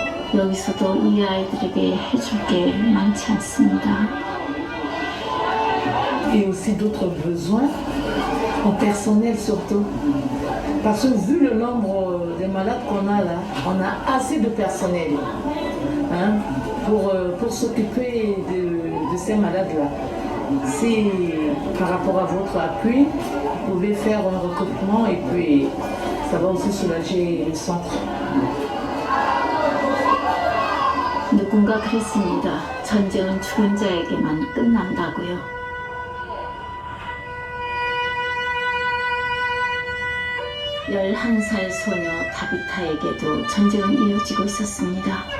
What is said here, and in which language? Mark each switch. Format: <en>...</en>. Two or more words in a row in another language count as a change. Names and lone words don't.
<ko>여기서도 이 아이들에게 해줄 게 많지 않습니다.</ko> <fr>Et aussi d'autres besoins, en personnel surtout. Parce que vu le nombre de malades qu'on a là, on a assez de personnel hein, pour s'occuper de ces malades-là. Si par rapport à votre appui, vous pouvez faire un recrutement et puis ça va aussi soulager le centre.</fr> <ko>누군가 그랬습니다. 전쟁은 죽은 자에게만 끝난다고요. (11살) 소녀 다비타에게도 전쟁은 이어지고 있었습니다.</ko>